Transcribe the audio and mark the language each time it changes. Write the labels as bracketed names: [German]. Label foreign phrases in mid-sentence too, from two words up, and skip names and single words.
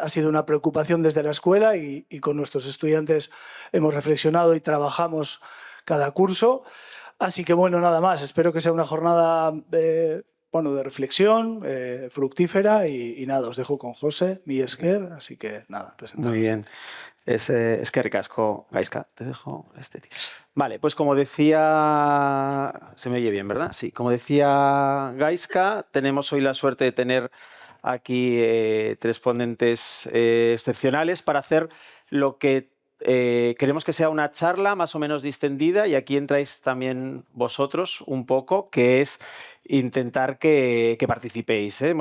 [Spanish] Ha sido una preocupación desde la escuela y con nuestros estudiantes hemos reflexionado y trabajamos cada curso. Así que, bueno, nada más. Espero que sea una jornada de reflexión, fructífera y nada, os dejo con José, [Basque] mi esker, [Spanish] así que nada, presentamos. Muy bien. [Basque] Eskerrik asko, Gaizka, [Spanish] te dejo este tío. Vale, pues como decía... Se me oye bien, ¿verdad? Sí, como decía Gaizka, tenemos hoy la suerte de tener aquí tres ponentes excepcionales para hacer lo que queremos que sea una charla más o menos distendida, y aquí entráis también vosotros un poco, que es intentar que participéis, ¿eh?